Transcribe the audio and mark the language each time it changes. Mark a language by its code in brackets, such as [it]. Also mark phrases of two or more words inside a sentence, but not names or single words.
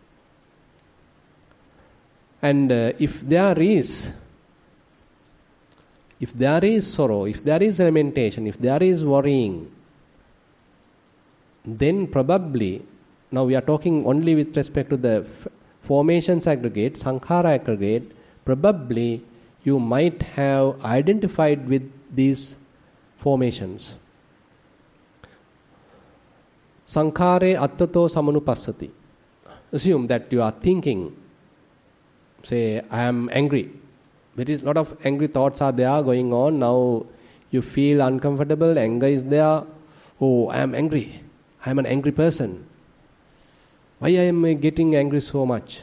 [en] And if there is sorrow, if there is lamentation, if there is worrying, then probably now we are talking only with respect to the formations aggregate, sankhara aggregate, probably you might have identified with these formations. [pi] Sankhare attato samanupassati. [en] Assume that you are thinking, say, I am angry. There is a lot of angry thoughts are there going on. Now you feel uncomfortable, anger is there. Oh, I am angry. I am an angry person. Why I am getting angry so much?